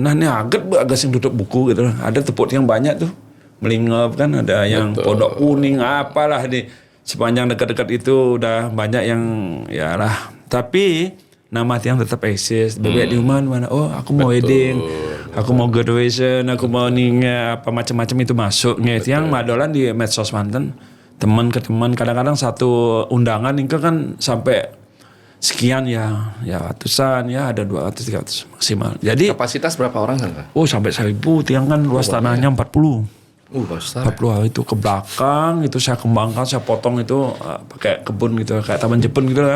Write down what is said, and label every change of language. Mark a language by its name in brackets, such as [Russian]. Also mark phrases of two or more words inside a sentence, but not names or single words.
[Indonesian] Nah ini agak sing tutup buku gitu. Ada tepuk yang banyak tuh melingap kan, ada yang pondok kuning apalah di sepanjang dekat-dekat itu udah banyak yang ya lah. Tapi nama tiang tetap eksis. Bebek di rumah mana? Oh aku mau wedding, aku mau graduation, aku mau apa macam-macam itu masuk. [Balinese] Tiang madolan di medsos manten [Indonesian] teman ke teman. Kadang-kadang satu undangan ini kan sampai sekian ya ratusan ya, ada 200 300 maksimal. Jadi Kapasitas berapa orang kan? oh sampai 1000. Tiang kan luas tanahnya 40. Besar. 40 itu ke belakang itu saya kembangkan, saya potong itu pakai kebun gitu, kayak taman Jepun gitu kan.